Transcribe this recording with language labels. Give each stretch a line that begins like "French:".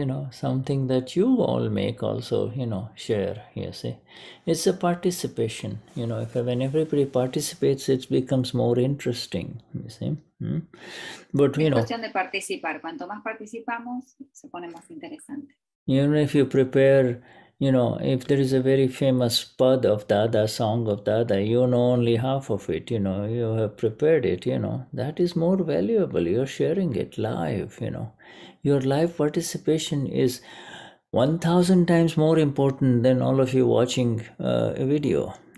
English: Something that you all make also, share, you see. It's a participation, when everybody participates, it becomes more interesting, you see. But,
Spanish: es cuestión de participar. Cuanto más participamos, se pone más interesante.
English: If you prepare, if there is a very famous pad of Dada, song of Dada, you know only half of it, you have prepared it, that is more valuable. You're sharing it live, Your live participation is 1,000 times more important than all of you watching a video,